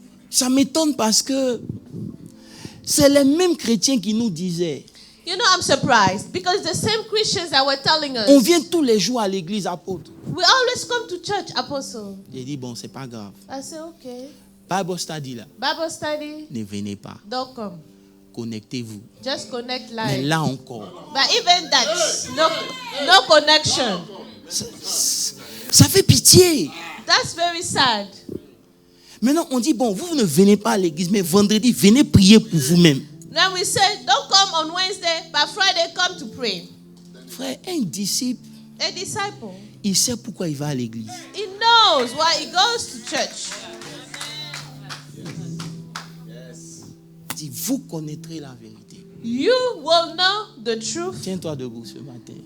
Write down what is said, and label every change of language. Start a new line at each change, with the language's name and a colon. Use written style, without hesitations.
French: Ça m'étonne parce que c'est les mêmes chrétiens qui nous disaient,
English: You know, I'm surprised because the same Christians that were telling
French: on
English: us,
French: vient tous les jours à l'église apôtre.
English: we always come to church, Apostle.
French: J'ai dit, bon, c'est pas grave.
English: I said, okay. Bible study là, Bible study,
French: ne venez pas.
English: don't come.
French: Connectez-vous.
English: Just connect
French: Mais
English: live.
French: là encore,
English: But even that, no connection.
French: ça fait pitié.
English: That's very sad.
French: Maintenant, on dit, bon, vous ne venez pas à l'église, mais vendredi, venez prier pour vous-même.
English: Then we say, don't come on Wednesday, but Friday come to pray.
French: Frère, un disciple,
English: A disciple,
French: il sait pourquoi il va à l'église.
English: he knows why he goes to church.
French: Il dit, vous connaîtrez la vérité.
English: You will know the truth.
French: Tiens-toi debout ce matin.